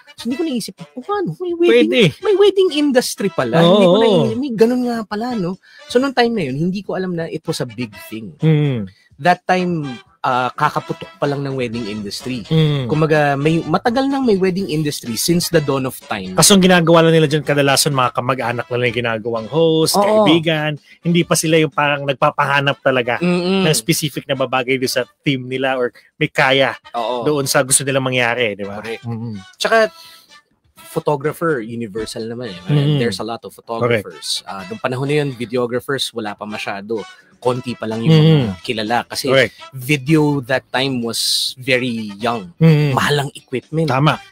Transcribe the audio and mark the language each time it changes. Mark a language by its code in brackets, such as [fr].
[tl] So, hindi ko naisip, may wedding industry pala. Hindi ko naisip, may ganun nga pala, no? So, nung time na yun, hindi ko alam na it was a big thing. That time, kakaputok pa lang ng wedding industry. Kumaga, matagal nang may wedding industry since the dawn of time. Kasi ang ginagawa lang nila dyan kadalasan mga kamag-anak na lang yung ginagawang host, kaibigan. Hindi pa sila yung parang nagpapahanap talaga ng specific na babagay doon sa team nila or may kaya doon sa gusto nilang mangyari, di ba? Tsaka, photographer, universal naman There's a lot of photographers. Noong panahon na yun, videographers, wala pa masyado. Konti pa lang yung kilala. [en] Kasi video that time was very young. [tl] Mahalang equipment. Tama.